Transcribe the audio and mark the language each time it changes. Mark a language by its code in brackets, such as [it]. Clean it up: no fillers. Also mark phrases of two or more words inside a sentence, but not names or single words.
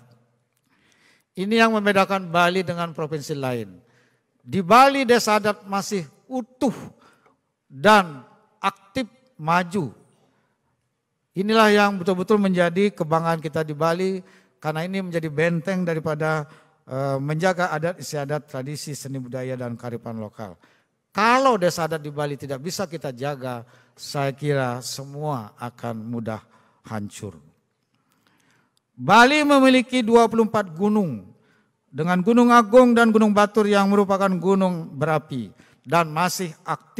[id] Ini yang membedakan Bali dengan provinsi lain. Di Bali desa adat masih utuh dan aktif maju. Inilah yang betul-betul menjadi kebanggaan kita di Bali, karena ini menjadi benteng daripada menjaga adat istiadat, tradisi, seni budaya, dan kearifan lokal. Kalau desa adat di Bali tidak bisa kita jaga, saya kira semua akan mudah hancur. Bali memiliki 24 gunung, dengan Gunung Agung dan Gunung Batur yang merupakan gunung berapi dan masih aktif.